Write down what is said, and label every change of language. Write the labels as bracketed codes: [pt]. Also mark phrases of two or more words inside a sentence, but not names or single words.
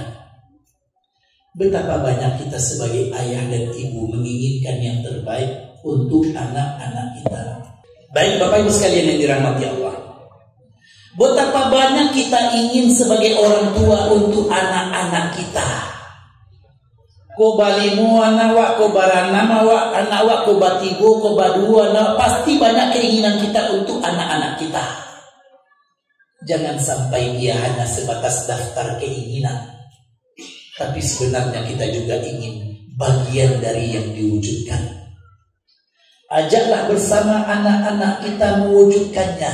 [id] Betapa banyak kita sebagai ayah dan ibu menginginkan yang terbaik untuk anak-anak kita. Baik Bapak Ibu sekalian yang [ar] dirahmati Allah, [id] betapa banyak kita ingin sebagai orang tua untuk anak-anak kita. [min] Ko balimu anak wak, ko baranama wak, anak wak, ko batigo, ko badua, [id] anak, pasti banyak keinginan kita untuk anak-anak kita. Jangan sampai dia hanya sebatas daftar keinginan, tapi sebenarnya kita juga ingin bagian dari yang diwujudkan. Ajaklah bersama anak-anak kita mewujudkannya.